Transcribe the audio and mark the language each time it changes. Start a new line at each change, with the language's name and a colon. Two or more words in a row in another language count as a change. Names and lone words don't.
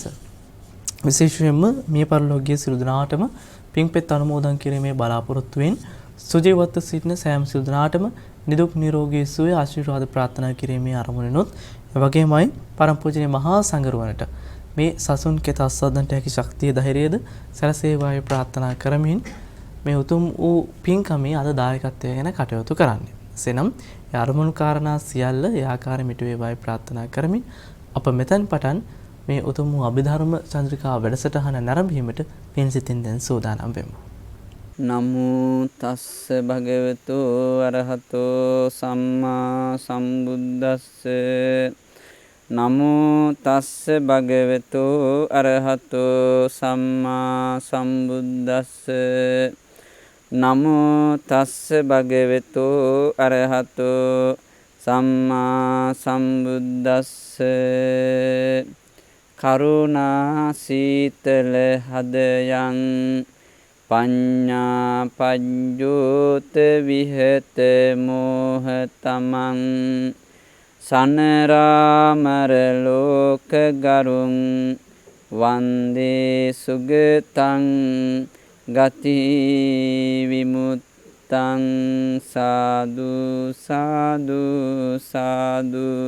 Sinhala: විශේෂයෙන්ම මිය පරලෝකීය සියලු දෙනාටම පින්පෙත් අනුමෝදන් කිරීමේ බලාපොරොත්තුවෙන් සුජීවත්ව සිටින සෑම සියලු දෙනාටම නිදුක් නිරෝගී සුවය ආශිර්වාද ප්‍රාර්ථනා කිරීමේ අරමුණිනුත් එවැගේමයි පරම පූජනීය මහා සංඝරුවනට මේ සසුන් කෙත අස්වද්දන්ට හැකි ශක්තිය ධෛර්යයද සැලසේවායි ප්‍රාර්ථනා කරමින් මේ උතුම් වූ පින්කමේ අද දායකත්වය ගැන කටයුතු කරන්නේ. එසේනම් ඒ අරමුණු කාරණා සියල්ල ඒ ආකාරයෙන් මිට වේවායි ප්‍රාර්ථනා කරමින් අප මෙතෙන් පටන් මේ උතුම් වූ අභිධර්ම චන්ද්‍රිකා වැඩසටහන නැරඹීමට පින් සිතින් දැන් සූදානම් වෙමු.
Pali: නමෝ තස්ස භගවතු අරහතෝ සම්මා සම්බුද්දස්ස නමෝ තස්ස භගවතු අරහතෝ සම්මා සම්බුද්දස්ස නමෝ තස්ස භගවතු අරහතෝ සම්මා සම්බුද්දස්ස කරුණා සීතල හදයන් පඤ්ඤා පඤ්ඤෝත විහෙත මෝහතමං සනරාමර ලෝක ගරුං වන්දේ සුගතං ගති විමුත්තං සාදු සාදු සාදු.